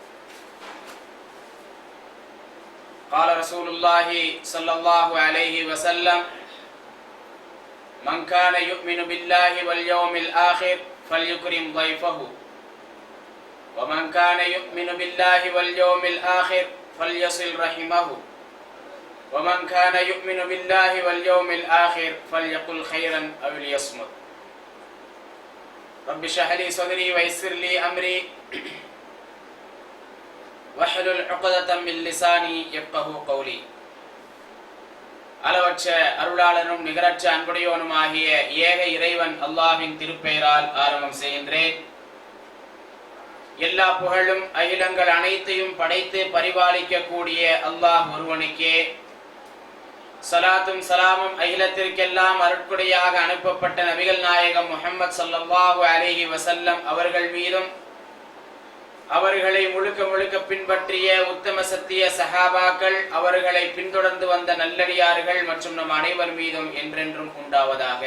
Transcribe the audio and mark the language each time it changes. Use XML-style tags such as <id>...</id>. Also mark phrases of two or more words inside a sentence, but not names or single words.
<ar>قال رسول الله صلى الله عليه وسلم: من كان يؤمن بالله واليوم الآخر فليكرم ضيفه، ومن كان يؤمن بالله واليوم الآخر فليصل رحمه، ومن كان يؤمن بالله واليوم الآخر فليقل خيرا أو ليصمت. رب اشرح لي صدري ويسر لي أمري واحلل عقدة من لساني يفقهوا قولي.</ar> <ta>அளவற்ற அருளாளனும் நிகரற்ற அன்புடையோனுமாகிய ஏக இறைவன் அல்லாஹ்வின் திருப்பெயரால் ஆரம்பம் செய்கின்றேன். எல்லா புகழும் அகிலங்கள் அனைத்தையும் படைத்து பரிபாலிக்க கூடிய அல்லாஹ் ஒருவனுக்கே சலாத்தும் சலாமும் அகிலத்திற்கெல்லாம் அருட்கொடையாக அனுப்பப்பட்ட நபிகள் நாயகம் முஹம்மது</ta> <ar>صلى الله عليه وسلم</ar> <ta>அவர்கள் மீதும், அவர்களை முழுக்க முழுக்க பின்பற்றிய உத்தம சத்திய சஹாபாக்கள், அவர்களை பின்தொடர்ந்து வந்த நல்லடியார்கள் மற்றும் நம் அனைவர் மீதும் என்றென்றும் உண்டாவதாக.</ta>